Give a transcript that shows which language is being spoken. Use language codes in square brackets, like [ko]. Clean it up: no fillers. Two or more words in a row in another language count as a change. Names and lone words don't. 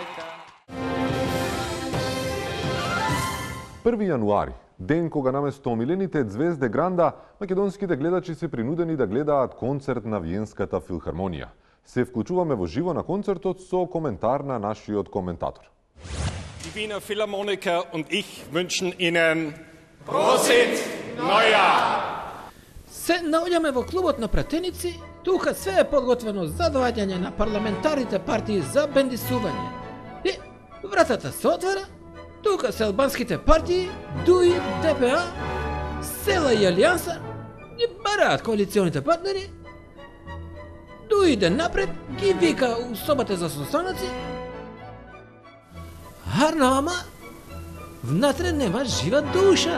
[mk] 1 јануари, ден кога наместо омилените звезде Гранда, македонските гледачи се принудени да гледаат концерт на Виенската филхармонија. Се вклучуваме во живо на концертот со коментар на нашиот коментатор. [de] Die Wiener Philharmoniker und ich wünschen Ihnen Prosit Neujahr! [mk] Се наоѓаме во клубот на пратеници, тука све е подготвено за доаѓање на парламентарните партии за бендисување. И вратата се отвара, тука се албанските партии, ДУИ, ДПА, Села и Алијанса, ги бараат коалиционите партнери, ДУИ иде напред, ги вика у собата за состаноци, ама внатре нема жива душа.